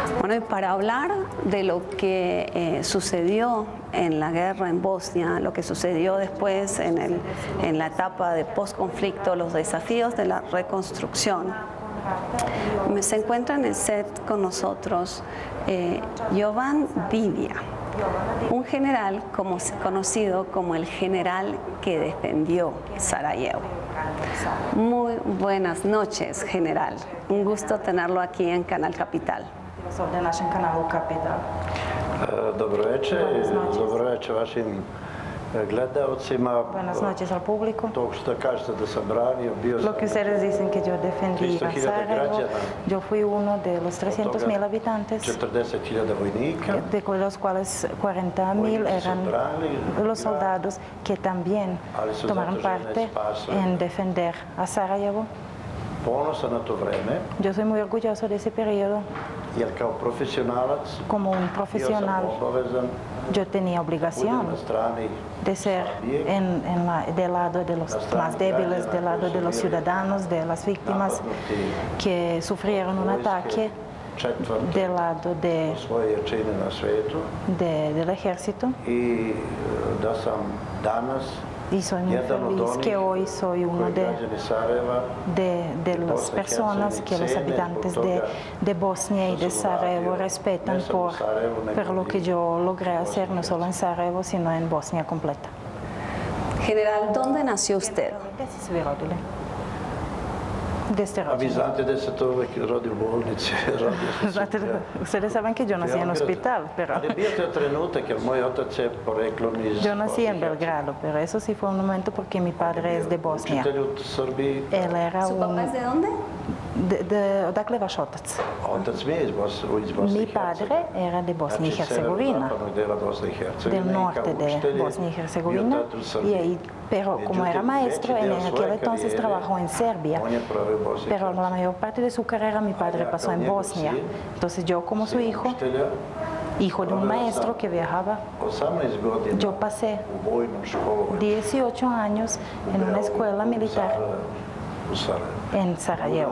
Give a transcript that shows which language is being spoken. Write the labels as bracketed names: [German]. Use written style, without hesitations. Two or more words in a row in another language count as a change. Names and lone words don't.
[Spanish] Bueno, y para hablar de lo que sucedió en la guerra en Bosnia, lo que sucedió después en la etapa de postconflicto, los desafíos de la reconstrucción, se encuentra en el set con nosotros Jovan Didia, un general conocido como el general que defendió Sarajevo. Muy buenas noches, general. Un gusto tenerlo aquí en Canal Capital. [Serbian] Dobro večer vašim gledaocima. [Spanish] Buenas noches al público. [Serbian] To što kažete da sam branio, bio sam. [Spanish] Lo que ustedes dicen que yo defendí a Sarajevo, yo fui uno de los 300.000 habitantes, [Serbian] 40.000 vojnika, [Spanish] de los cuales 40.000 eran los soldados que también tomaron parte en defender a Sarajevo. [Serbian] Ponosan na to vreme. [Spanish] Yo soy muy orgulloso de ese periodo. [Serbian] Jer kao profesionalac, [Spanish] como un profesional, yo tenía obligación de ser del lado de los más débiles, del lado de los ciudadanos, de las víctimas que sufrieron un ataque, del lado del ejército. [Serbian] I da sam danas [Spanish] y soy muy feliz que hoy soy uno de las personas que los habitantes de Bosnia y de Sarajevo respetan por lo que yo logré hacer, no solo en Sarajevo, sino en Bosnia completa. General, ¿dónde nació usted? Desde [Serbian] A vi znate da se to uvek rodi u bolnici. [Spanish] Ustedes saben que yo nací en hospital, pero [Serbian] Ali bio to trenutak, jer moj otac je poreklom iz... [Spanish] Yo nací en Belgrado, pero eso sí fue un momento porque mi padre es de Bosnia. [Serbian] Učitelj u Srbiji. [Spanish] Él era ¿Su papá es de dónde? [Serbian] Odakle vaš otac? Otac mi je iz Bosne [Spanish] Mi [Serbian] i [Spanish] padre era de Bosnia y Herzegovina, del norte de Bosnia y Herzegovina, pero como era maestro, en aquel entonces trabajó en Serbia, pero la mayor parte de su carrera mi padre pasó en Bosnia. Entonces yo como su hijo de un maestro que viajaba, yo pasé 18 años en una escuela militar en Sarajevo.